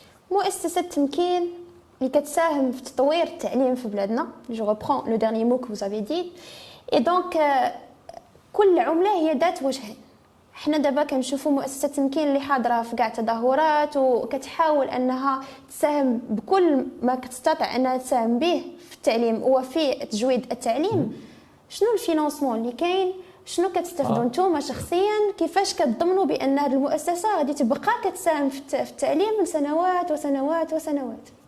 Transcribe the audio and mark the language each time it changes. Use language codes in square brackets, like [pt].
[ar] مؤسسة تمكين اللي كتساهم في تطوير التعليم في بلادنا. [fr] جو reprends le dernier mot que vous avez dit. Et donc [ar] كل عملة هي ذات وجهين. حنا دابا كنشوفوا مؤسسة تمكين اللي حاضرة في كاع تظاهرات وكتحاول انها تساهم بكل ما تستطيع انها تساهم به في التعليم وفي تجويد التعليم. شنو الفينانسمون اللي كاين؟ شنو كتستافدوا نتوما شخصيا؟ كيفاش كتضمنوا بان هذه المؤسسه غادي تبقى كتساهم في التعليم لسنوات وسنوات وسنوات؟